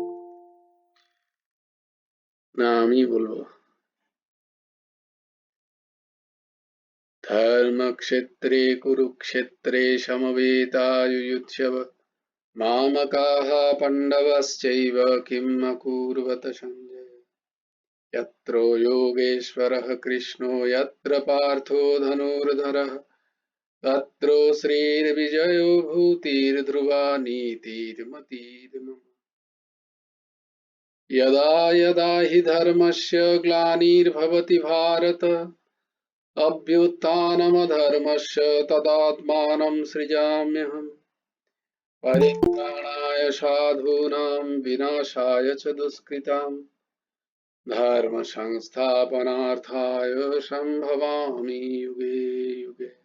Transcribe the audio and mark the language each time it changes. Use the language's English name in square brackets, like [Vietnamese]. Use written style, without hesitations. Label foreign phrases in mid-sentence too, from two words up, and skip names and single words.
[Bangla] না আমি বলবো। [Sanskrit] ধর্মক্ষেত্রে কুরুক্ষেত্রে সমবেতাযুযুৎসব মামকাः পাণ্ডবশ্চৈব কিম অকুর্वत সঞ্জয়। यत्र योगेश्वरः कृष्णो यत्र पार्थो धनुर्धरः तत्र श्रीर्विजयो भूतिर्ध्रुवा नीतिर्मतिर्मम। यदा यदा हि धर्मस्य ग्लानिर्भवति भारत अभ्युत्थानमधर्मस्य तदात्मानं सृजाम्यहम् परित्राणाय साधूनां विनाशाय च दुष्कृताम् धर्म संस्थापनार्थाय संभवामि युगे युगे।